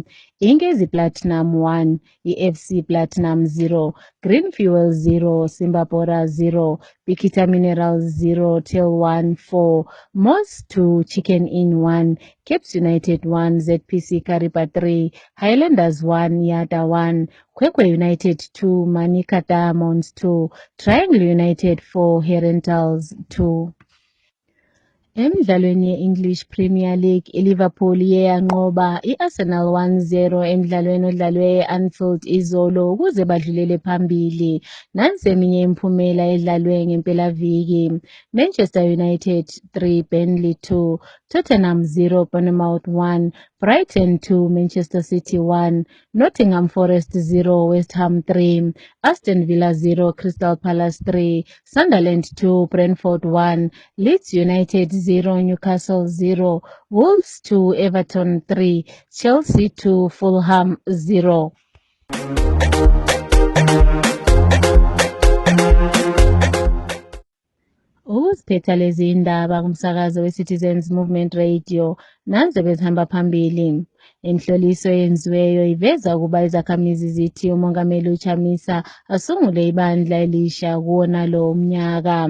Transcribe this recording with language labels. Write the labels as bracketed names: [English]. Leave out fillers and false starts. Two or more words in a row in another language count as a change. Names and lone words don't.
[North Ndebele] Inkezi Platinum 1, iFC Platinum 0, Green Fuel 0, Simba Bora 0, Bikita Minerals 0, Till 1 4, Moss 2, Chicken Inn 1, Caps United 1, ZPC Kariba 3, Highlanders 1, Yada 1, Kwekwe United 2, Manika Diamonds 2, Triangle United 4, Herentals 2. Emidlalweni ye-English Premier League, iLiverpool iye yanqoba i-Arsenal 1-0 emidlalweni odlalwe e-Anfield izolo ukuze badlulele phambili. Nansi eminye imiphumela edlalwe ngempelaviki. Manchester United 3, Burnley 2, Tottenham 0, Bournemouth 1, Brighton 2, Manchester City 1, Nottingham Forest 0, West Ham 3, Aston Villa 0, Crystal Palace 3, Sunderland 2, Brentford 1, Leeds United 0, Newcastle 0, Wolves 2, Everton 3, Chelsea 2, Fulham 0. Uziphetha lezi indaba kumsakazo we-Citizens Movement Radio nanze bezihamba phambili. Inhloliso yenziweyo iveza ukuba izakhamizi zithi umongameli uChamisa asungule ibandla elisha kuwona lo mnyaka.